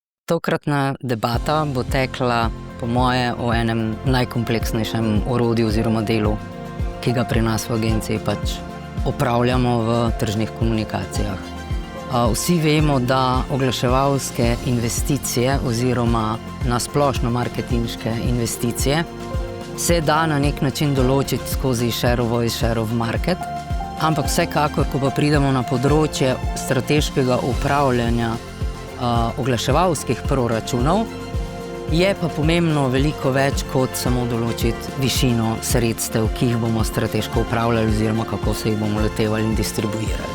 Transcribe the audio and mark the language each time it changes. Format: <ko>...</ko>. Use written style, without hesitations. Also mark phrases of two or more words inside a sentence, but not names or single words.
<sl>Tokratna debata bo tekla, po moje, o enem najkompleksnejšem orodju oziroma delu, ki ga pri nas v agenciji pač opravljamo v tržnih komunikacijah. Vsi vemo, da oglaševalske investicije oziroma nasplošno marketinške investicije se da na nek način določiti skozi</sl> <en>share of voice, share of market,</en> <sl>ampak vsekakor, ko pa pridemo na področje strateškega upravljanja oglaševalskih proračunov, je pa pomembno veliko več kot samo določiti višino sredstev, ki jih bomo strateško upravljali oziroma kako se jih bomo lotevali in distribuirali.</sl>